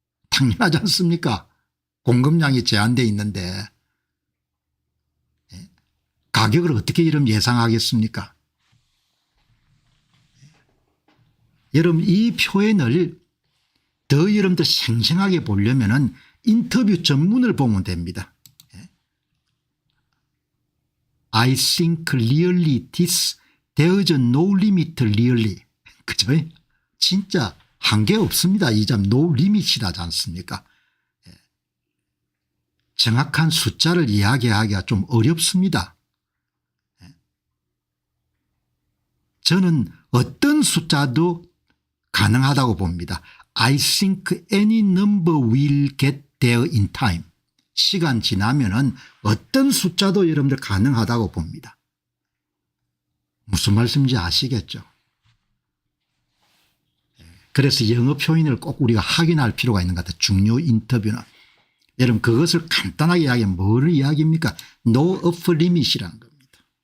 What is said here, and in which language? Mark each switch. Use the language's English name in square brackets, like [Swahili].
[Korean] 당연하지 않습니까? 공급량이 제한되어 있는데 가격을 어떻게 이름 예상하겠습니까? 여러분 이 표현을 더 여러분들 생생하게 보려면 인터뷰 전문을 보면 됩니다. [English] I think really this there's no limit really. [Korean] 그죠? 진짜 한계 없습니다. 이 점 [English] no limit [Korean] 이라지 않습니까? 정확한 숫자를 이야기하기가 좀 어렵습니다. 저는 어떤 숫자도 가능하다고 봅니다. [English] I think any number will get there in time. [Korean] 시간 지나면은 어떤 숫자도 여러분들 가능하다고 봅니다. 무슨 말씀인지 아시겠죠? 그래서 영어 표현을 꼭 우리가 확인할 필요가 있는 것 같아요. 중요 인터뷰는. 여러분 그것을 간단하게 이야기하면 뭐를 이야기합니까? [English] No upper limit [Korean] 이라는 겁니다.